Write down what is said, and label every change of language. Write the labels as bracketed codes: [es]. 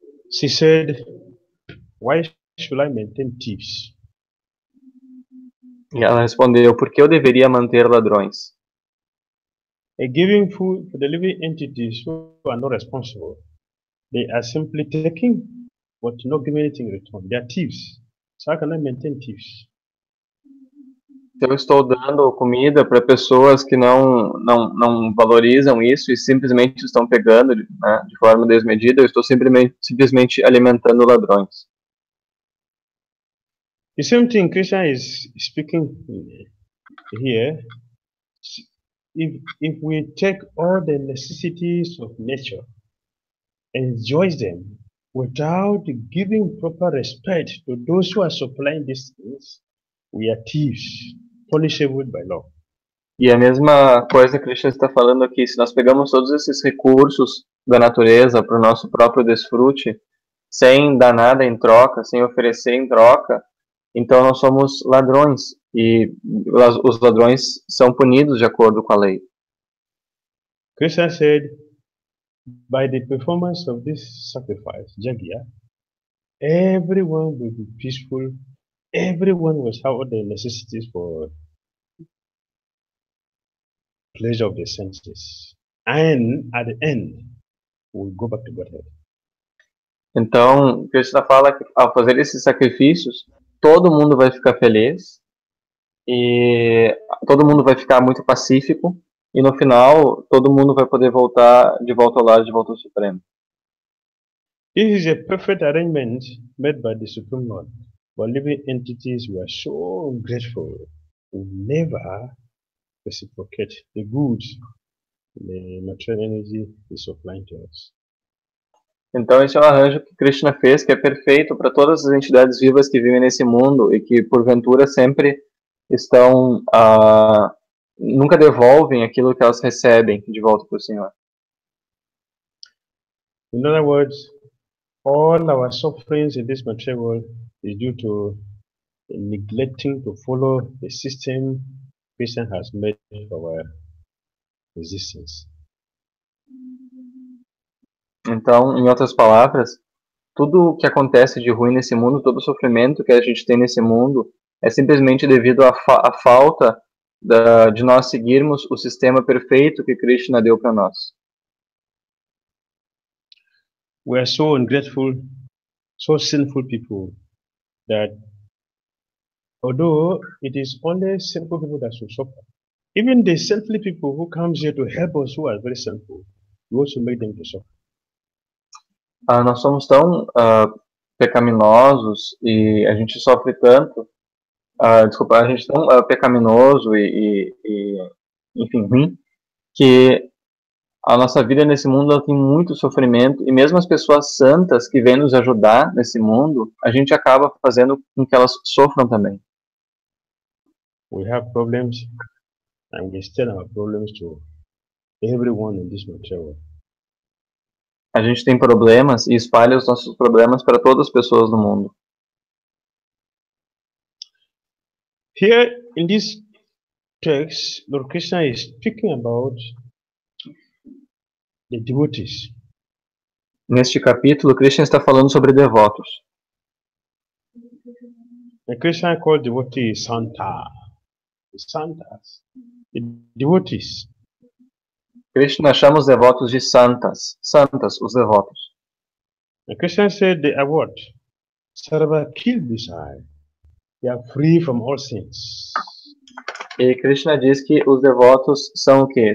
[en] She said, why should I maintain thieves? [pt] E ela respondeu, por que eu deveria manter ladrões? [en] Giving food for the living entities who are not responsible. They are simply taking, but not giving anything in return. They are thieves. So how can I maintain thieves? [pt] Eu estou dando comida para pessoas que não valorizam isso e simplesmente estão pegando, né, de forma desmedida. Eu estou simplesmente alimentando ladrões. [en] The same thing Krishna is speaking here. If we take all the necessities of nature and enjoy them without giving proper respect to those who are supplying these things, we are thieves, punishable by law. [pt] E a mesma coisa que Krishna está falando aqui, se nós pegamos todos esses recursos da natureza para o nosso próprio desfrute, sem dar nada em troca, sem oferecer em troca, então nós somos ladrões, e os ladrões são punidos de acordo com a lei. [en] Krishna said, by the performance of this sacrifice, Jagya, everyone will be peaceful, everyone will have all the necessities for pleasure of the senses, and at the end, we'll go back to Godhead. [pt] Então, Krishna fala que ao fazer esses sacrifícios, todo mundo vai ficar feliz, e todo mundo vai ficar muito pacífico, e no final, todo mundo vai poder voltar de volta ao lar, de volta ao Supremo. [en] This is a perfect arrangement made by the Supreme Lord. But living entities were so ungrateful, we never reciprocate the goods the material energy is supplying to us. [pt] Então esse é o arranjo que Krishna fez, que é perfeito para todas as entidades vivas que vivem nesse mundo e que porventura sempre estão nunca devolvem aquilo que elas recebem de volta para o Senhor. [en] In other words, all our sufferings in this material world is due to neglecting to follow the system Krishna has made for our existence. [pt] Então, em outras palavras, tudo que acontece de ruim nesse mundo, todo o sofrimento que a gente tem nesse mundo, é simplesmente devido à falta de nós seguirmos o sistema perfeito que Krishna deu para nós. [en] We are so ungrateful, so sinful people that although it is only sinful people that should suffer, even the sinful people who comes here to help us who are very sinful, we also make them to suffer. [pt] Nós somos tão pecaminosos e a gente sofre tanto, desculpa, a gente é tão pecaminoso enfim, ruim, que a nossa vida nesse mundo ela tem muito sofrimento, e mesmo as pessoas santas que vêm nos ajudar nesse mundo, a gente acaba fazendo com que elas sofram também. [en] We have problems, and we extend our problems to everyone in this material world. [pt] A gente tem problemas e espalha os nossos problemas para todas as pessoas do mundo. [en] Here in this text, Lord Krishna is speaking about the devotees. [pt] Neste capítulo, Krishna está falando sobre devotos. [en] And Krishna called devotees Santa. The Santas. The devotees. [pt] Krishna chama os devotos de santas. Santas, os devotos. [en] And Krishna said they are what? Sarva Kilbisai. They are free from all sins. [pt] E Krishna diz que os devotos são o quê?